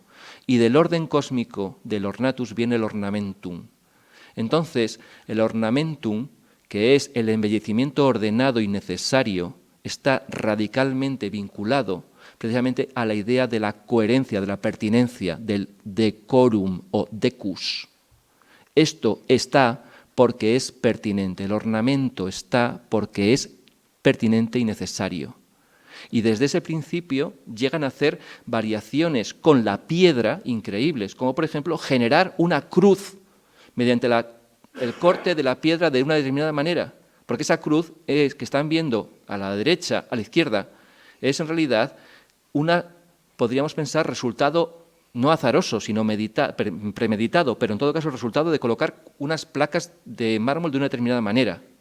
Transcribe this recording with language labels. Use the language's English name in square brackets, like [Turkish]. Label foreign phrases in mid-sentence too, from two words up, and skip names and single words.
[Spanish] Y del orden cósmico, del ornatus, viene el ornamentum. Entonces, el ornamentum, que es el embellecimiento ordenado y necesario, está radicalmente vinculado precisamente a la idea de la coherencia, de la pertinencia, del decorum o decus. Esto está porque es pertinente, el ornamento está porque es pertinente y necesario. Y desde ese principio llegan a hacer variaciones con la piedra increíbles, como por ejemplo generar una cruz mediante el corte de la piedra de una determinada manera, porque esa cruz que están viendo a la derecha, a la izquierda, es en realidad podríamos pensar, resultado no azaroso, sino premeditado, pero en todo caso el resultado de colocar unas placas de mármol de una determinada manera.